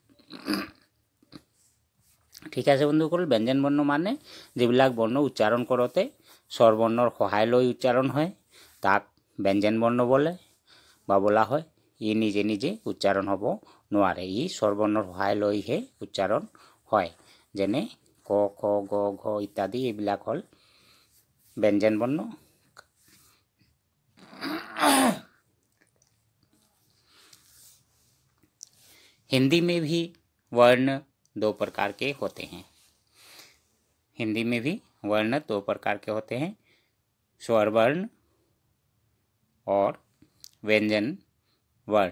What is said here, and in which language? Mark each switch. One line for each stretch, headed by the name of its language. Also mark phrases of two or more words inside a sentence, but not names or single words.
Assamese: ঠিক আছে বন্ধুসকল, ব্যঞ্জন বৰ্ণ মানে যিবিলাক বৰ্ণ উচ্চাৰণ কৰোঁতে স্বৰবৰ্ণৰ সহায় লৈ উচ্চাৰণ হয় তাক ব্যঞ্জন বৰ্ণ বোলে বা বোলা হয়। ই নিজে নিজে উচ্চাৰণ হ'ব নোৱাৰে, ই স্বৰবৰ্ণৰ সহায় লৈহে উচ্চাৰণ হয়। যেনে ক, খ, গ, ঘ ইত্যাদি এইবিলাক হ'ল ব্যঞ্জন বৰ্ণ।
Hindi: हिंदी में भी वर्ण दो प्रकार के होते हैं। हिंदी में भी वर्ण दो प्रकार के होते हैं, स्वर वर्ण और व्यंजन वर्ण।